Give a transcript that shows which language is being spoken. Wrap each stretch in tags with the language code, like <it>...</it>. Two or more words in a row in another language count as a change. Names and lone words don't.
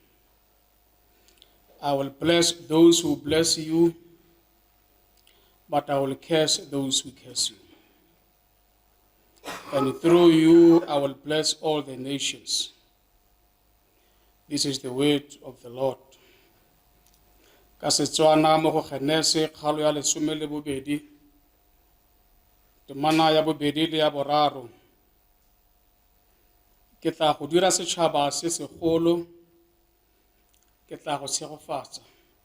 <en>I will bless those who bless you, but I will curse those who curse you. And through you I will bless all the nations. This is the word of the Lord.</en> <tn>Ka Setswana mo go Genese kgalo ya 12, temana ya 2 le ya 3. Ke tla go dira setšhaba se segolo, ke tla go tshegofatsa.</tn>